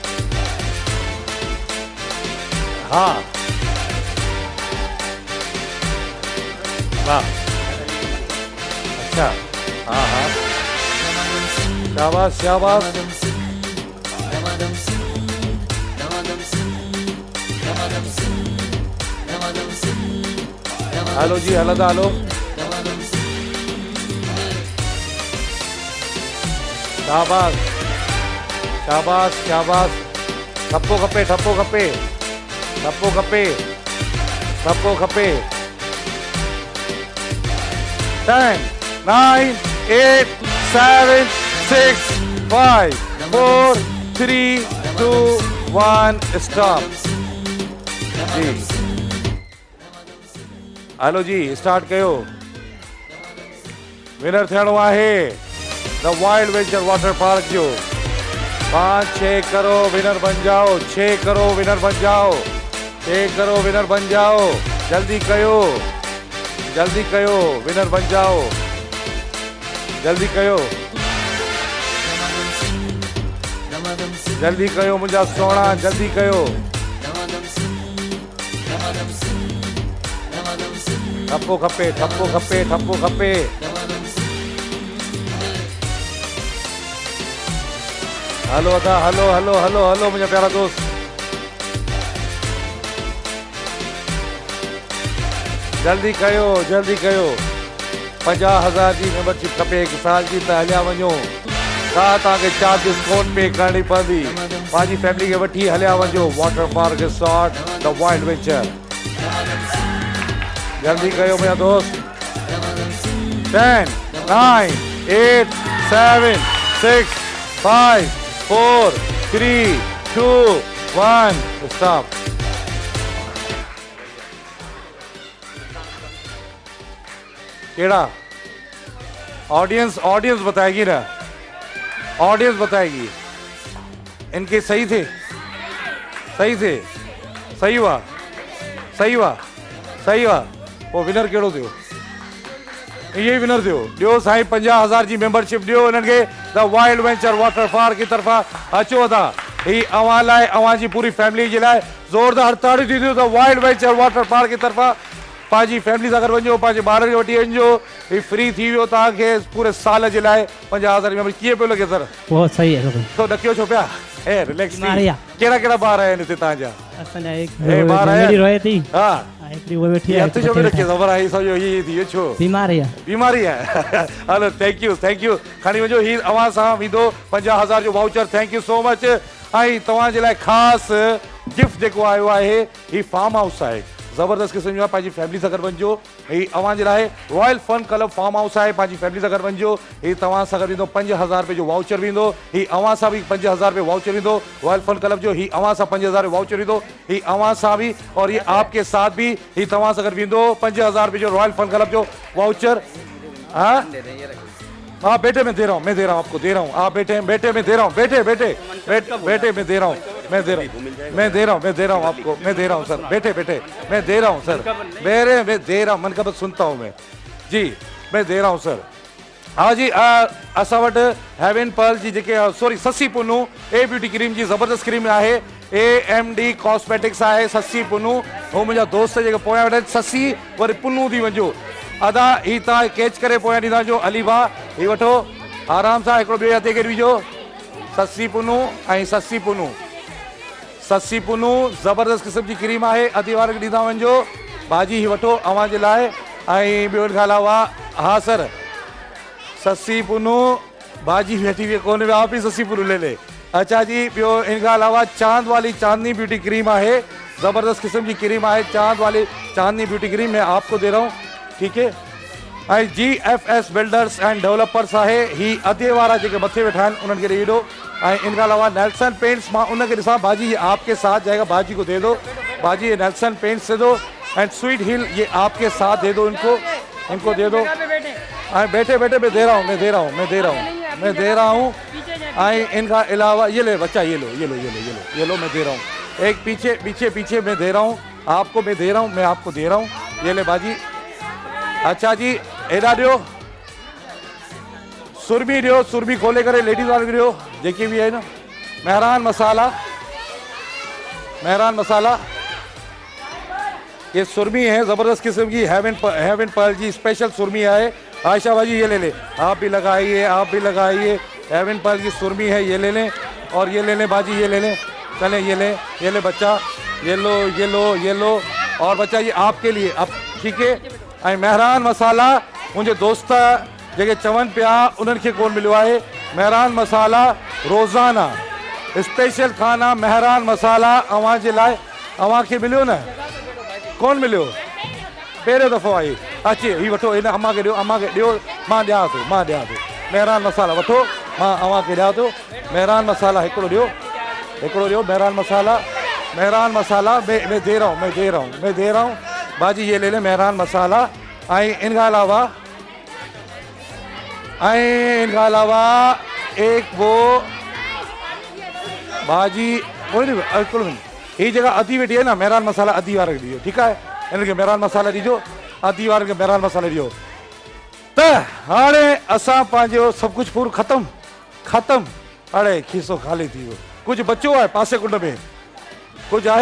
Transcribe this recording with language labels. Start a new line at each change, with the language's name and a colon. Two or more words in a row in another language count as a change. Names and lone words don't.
Hindi: हाँ वाह, अच्छा, हाँ हाँ, शाबाश शाबाश। हेलो जी, हेलो हेलो। शाबाश शाबाश शाबाश।
Sindhi: ठप्पो खपे, ठप्पो खपे, ठप्पो खपे, ठप्पो खपे।
Hindi: 10 9 8 7 6 5 4 3 2 1 स्टॉप जी।
Sindhi: हेलो जी, स्टार्ट कयो। विनर थियणो आहे द वाइल्ड वेंचर वाटर पार्क जो।
Hindi: 5-6 करो विनर बन जाओ, 6 करो विनर बन जाओ, 6 करो विनर बन जाओ।
Sindhi: जल्दी कयो, जल्दी कयो, विनर बन जाओ, जल्दी कयो, जल्दी कयो मुंहिंजा सोना, जल्दी कयो। ठप्पो खपे, ठप्पो खपे, ठप्पो खपे। हलो अदा, हलो हलो हलो हलो मुंहिंजा प्यारा दोस्त। जल्दी कयो, जल्दी कयो। 50,000 जी मेंबरशिप खपे 1 साल जी, त हलिया वञो। तव्हांखे चार्जिस कोन पे करणी पवंदी। पंहिंजी फैमिली खे वठी हलिया वञो वाटर पार्क रिसोर्ट द वाइल्ड वेंचर। जल्दी कयो मुंहिंजा दोस्त। 10 9 8 7 6 5 4 3 2 1 स्टॉप।
Hindi: केड़ा ऑडियंस, ऑडियंस बताएगी ना, ऑडियंस बताएगी। इनके सही थे, सही थे, सही हुआ, सही हुआ, सही हुआ।
Sindhi: वो विनर केड़ो थियो? ये विनर थियो। दियो साईं 50,000 जी मेंबरशिप दियो इन्हनि खे द वाइल्ड वेंचर वाटर पार्क
Hindi: की तरफ़ा।
Sindhi: अचो था ही अवां लाइ, अवां जी पूरी फैमिली जे लाइ ज़ोरदार ताड़ी थी ॾियो द वाइल्ड वेंचर वाटर पार्क
Hindi: की तरफ़ा।
Sindhi: पंहिंजी फैमिली सां गॾु वञो, पंहिंजे ॿारनि खे वठी वञो। ही फ्री थी वियो तव्हांखे पूरे साल जे लाइ 50,000 मेंबर। कीअं पियो लॻे सर?
Hindi: बहुत सही है।
Sindhi: तो ॾकियो छो पिया? ए रिलैक्स थी। कहिड़ा कहिड़ा ॿार आया आहिनि हिते तव्हांजा? असांजा एक ए ॿार आया
Hindi: मेरी रोए थी।
Sindhi: हा, हिकिड़ी वो वेठी हथ जो बि रखियो ख़बर आई सॼो हीअ थी वियो छो?
Hindi: बीमारी है।
Sindhi: बीमारी आहे।
English: hello thank you, thank you.
Sindhi: खणी वञो, ही अवां सां वेंदो 50,000 जो वाउचर।
English: thank you so much.
Sindhi: ऐं तव्हांजे लाइ ख़ासि गिफ्ट जेको आयो आहे, ही फार्म हाउस आहे। ज़बरदस्त क़िस्म जो पंहिंजी फैमिली सां गॾु वञिजो। ही अवां जे लाइ रॉयल फन क्लब फार्म हाउस आहे, पंहिंजी फैमिली सां गॾु वञिजो। ही तव्हां सां गॾु वेंदो 5000 रुपए जो वाउचर वेंदो। ही अवां सां बि 5000 रुपए वाउचर वेंदो रॉयल फन क्लब जो। ही अवां सां 5000 वाउचर वेंदो। ही अवां सां भी
Hindi: और ये आपके साथ भी
Sindhi: ही तव्हां सां गॾु वेंदो 5000 रुपए जो रॉयल फन क्लब जो वाउचर।
Hindi: हाँ बेटे मैं दे रहा हूँ, मैं दे रहा हूँ, आपको दे रहा हूँ। आप बेटे बेटे मैं दे रहा हूँ, बेटे बेटे बेटे मैं दे रहा हूँ, मैं दे रहा हूँ, मैं दे रहा हूँ, मैं दे रहा हूँ आपको, मैं दे रहा हूँ सर, बेटे बेटे मैं दे रहा हूँ सर, मेरे मैं दे रहा हूँ, मन का बस सुनता हूँ मैं जी, मैं दे रहा हूँ सर।
Sindhi: हाँ जी, असां वटि हेवन पर्ल जी जेके सॉरी ससी पुनू ए ब्यूटी क्रीम जी ज़बरदस्त क्रीम आहे। AMD कॉस्मेटिक्स आहे ससी पुनू। हो मुंहिंजा दोस्त जेके पोयां वेठा आहिनि, ससी वरी पुनू थी वञो। अदा ही तव्हां कैच करे पोयां ॾींदा जो अली भाउ, ही वठो आराम सां हिकिड़ो ॿियो हथे खे विझो। ससी पुनू ऐं ससी पुनू, ससी पुनू ज़बरदस्त क़िस्म जी क्रीम आहे, अधी वार खे ॾींदा वञिजो। भाॼी ही वठो अवां जे लाइ। ऐं ॿियो हिन खां अलावा हा सर ससी पुनू भाॼी वेठी हुई कोन आप ही ससी पुनू ले ले।
Hindi: अच्छा जी,
Sindhi: ॿियो इन खां अलावा चांद वाली चांदनी ब्यूटी क्रीम आहे, ज़बरदस्त क़िस्म जी क्रीम आहे चांद वाली चांदनी ब्यूटी क्रीम,
Hindi: मैं आपको दे रहा हूँ, ठीक है।
Sindhi: ऐं GFS बिल्डर्स एंड डेवलपर्स आहे, ही अधे वारा जेके मथे वेठा आहिनि उन्हनि खे ॾेई ॾो। ऐं इन खां अलावा नेल्सन पेंट्स, मां उनखे ॾिसां भाजी
Hindi: ये आपके साथ जाएगा, भाजी को दे दो, भाजी ये नेल्सन पेंट्स दे दो। एंड स्वीट हिल ये आपके साथ दे दो, इनको इनको दे दो। बेटे बेटे मैं दे रहा हूँ, मैं दे रहा हूँ, मैं दे रहा हूँ, मैं दे रहा हूँ। इनका अलावा ये ले बच्चा, ये लो ये लो ये लो ये लो ये लो, मैं दे रहा हूँ। एक पीछे पीछे पीछे मैं दे रहा हूँ आपको, मैं दे रहा हूँ, मैं आपको दे रहा हूँ, ये ले बाजी।
Sindhi: अच्छा जी, एॾा ॾियो, सुरमी ॾियो, सुरमी खोले करे लेडीज़ वारे ॾियो जेके भी है ना।
Hindi: मेहरान मसाला, मेहरान मसाला ये सुरमी है ज़बरदस्त किस्म की, हेवन पर्ल जी स्पेशल सुरमी है। आयशा बाजी ये ले ले, आप भी लगाइए, आप भी लगाइए, हेवन पर्ल की सुरमी है, ये ले लें। और ये ले लें बाजी, ये ले लें, चलें ये ले बच्चा, ये लो ये लो ये लो। और बच्चा ये आपके लिए अब, ठीक है।
Sindhi: ऐं मेहरान मसाला मुंहिंजे दोस्त जेके चवनि पिया उन्हनि खे कोन मिलियो आहे। मेहरान मसाला रोज़ाना स्पेशल खाना मेहरान मसाला अवां जे लाइ, अवां खे मिलियो न, कोन मिलियो, पहिरियों दफ़ो आई। अचे ही वठो, हिन अम्मा खे ॾियो, अम्मा खे ॾियो, मां ॾियां थो, मां ॾियां थो। मेहरान मसाला वठो, मां अवां खे ॾियां थो। मेहरान मसाला हिकिड़ो ॾियो, हिकिड़ो ॾियो मेहरान मसाला, मेहरान मसाला
Hindi: मैं दे रहा हूँ, मैं दे रहा हूँ, मैं दे रहा हूँ बाजी, ये ले लें
Sindhi: मेहरान मसाला। ऐं इन खां अलावा एक वो भाजी ही जगह अधी वेठी है ना, मेहरान मसाला अधी वारे खे ॾिजो, ठीकु आहे। इनखे मेहरान मसाला ॾिजो, अधी वारे खे मेहरान मसाला ॾिजो। त हाणे असां पंहिंजो सभु कुझु पूरो ख़तमु ख़तमु, अड़े खीसो ख़ाली थी वियो, कुझु बचियो आहे पासे कुंड में, कुझु आहे?